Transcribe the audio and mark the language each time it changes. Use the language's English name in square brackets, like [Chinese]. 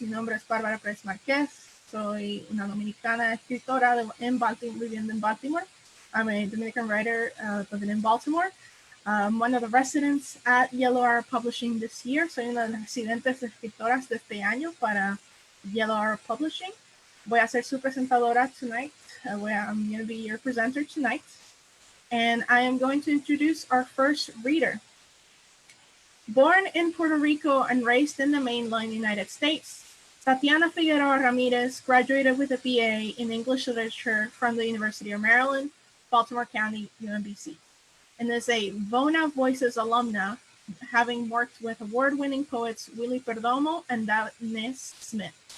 [Spanish] Mi nombre es Barbara Perez Marquez. Soy una dominicana escritora viviendo en Baltimore. [English] I'm a Dominican writer living in Baltimore. I'm one of the residents at Yellow Arrow Publishing this year. [Spanish] Soy una de las residentes escritoras de este año para Yellow Arrow Publishing. Voy a ser su presentadora [English] tonight. I'm going to be your presenter tonight. And I am going to introduce our first reader. Born in Puerto Rico and raised in the mainland United States, Tatiana Figueroa Ramirez graduated with a BA in English Literature from the University of Maryland, Baltimore County, UMBC, and is a VONA Voices Alumna, having worked with award-winning poets Willie Perdomo and Smith.